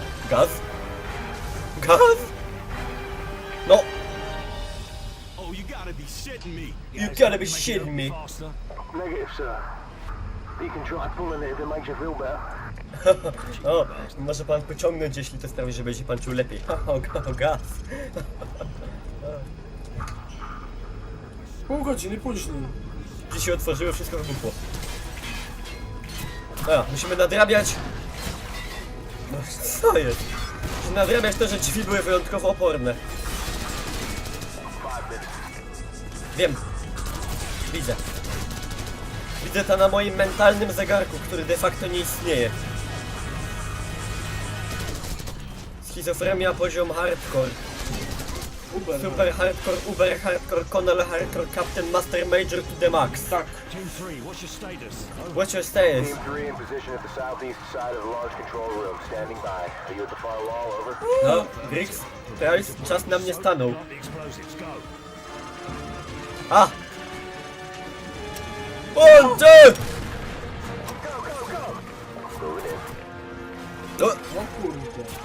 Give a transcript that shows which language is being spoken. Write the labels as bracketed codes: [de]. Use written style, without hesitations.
[pl] Gaz? Gaz? No! [en] Oh, you gotta be shitting me. You gotta be shitting me. Faster. Negative, sir. You can try pulling it if it makes you feel better. [pl] O, może pan pociągnąć, jeśli to sprawi, że będzie pan czuł lepiej. O, gaz. Pół godziny później. Drzwi się otworzyły, wszystko wybuchło. Musimy nadrabiać. No co jest? Musimy nadrabiać to, że drzwi były wyjątkowo oporne. Wiem. Widzę. Widzę to na moim mentalnym zegarku, który de facto nie istnieje. Schizofrenia poziom hardcore. Uber. [en] Super hardcore, uber hardcore, Conal hardcore, Captain Master Major to the max. [pl] Tak. [en] Team 3, what's your status? What's your status? Team 3 in position at the southeast side of the large control room, standing by. Are you at the far wall? Over. [pl] No, Griggs, Price, czas na mnie stanął. [en] Plant the explosives, go. A! [pl] O, ty! [en] Moving in. [pl] No, O kurde.